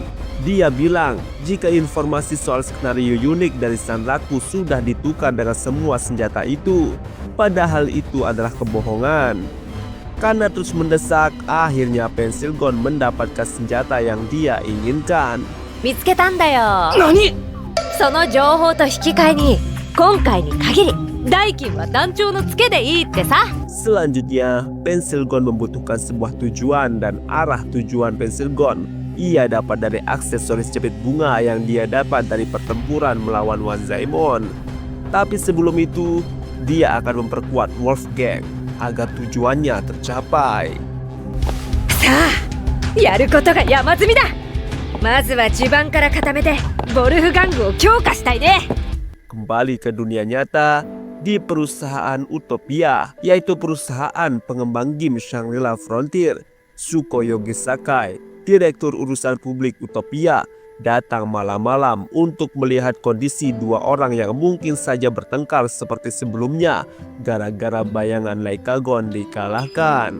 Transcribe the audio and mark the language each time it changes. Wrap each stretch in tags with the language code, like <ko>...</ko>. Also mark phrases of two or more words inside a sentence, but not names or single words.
<id>Dia bilang jika informasi soal skenario unik dari Sanraku sudah ditukar dengan semua senjata itu, padahal itu adalah kebohongan. Karena terus mendesak, akhirnya Pensilgon mendapatkan senjata yang dia inginkan.</id> <ja>見つけたんだよ。何？その情報と引き換えに今回に限り代金は団長のツケでいいってさ。</ja> <id>Selanjutnya, Pensilgon membutuhkan sebuah tujuan dan arah tujuan Pensilgon ia dapat dari aksesoris jepit bunga yang dia dapat dari pertempuran melawan Wazaemon. Tapi sebelum itu, dia akan memperkuat Wolfgang agar tujuannya tercapai.</id> <ja>さあ、やることが山積みだ。 まずは地盤から固めてボルフガングを強化したいね。</ja> <id>Kembali ke dunia nyata di perusahaan Utopia, yaitu perusahaan pengembang game Shangri-La Frontier. Tsukuyogi Sakai, direktur urusan publik Utopia, datang malam-malam untuk melihat kondisi dua orang yang mungkin saja bertengkar seperti sebelumnya gara-gara bayangan Leikagon dikalahkan.</id>